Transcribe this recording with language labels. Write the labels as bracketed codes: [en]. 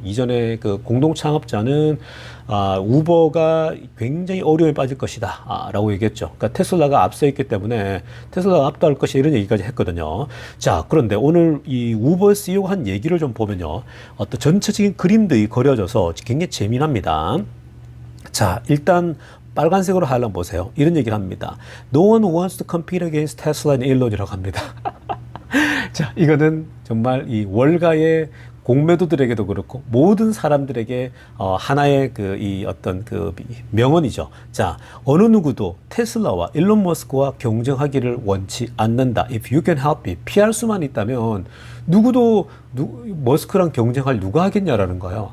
[ko] 이전에 그 공동 창업자는 우버가 굉장히 어려움에 빠질 것이다 라고 얘기했죠. 그러니까 테슬라가 앞서 있기 때문에 테슬라가 압도할 것이다 이런 얘기까지 했거든요. 자, 그런데 오늘 이 우버 CEO가 한 얘기를 좀 보면요, 어떤 전체적인 그림들이 그려져서 굉장히 재미납니다. 자, 일단 빨간색으로 하려면 보세요. 이런 얘기를 합니다. [en] No one wants to compete against Tesla and Elon [ko] 이라고 합니다. 자, 이거는 정말 이 월가의 공매도들에게도 그렇고 모든 사람들에게 하나의 이 어떤 그 명언이죠. 자, 어느 누구도 테슬라와 일론 머스크와 경쟁하기를 원치 않는다. [en] If you can help it, [ko] 피할 수만 있다면 누구도 머스크랑 경쟁할 누가 하겠냐라는 거예요.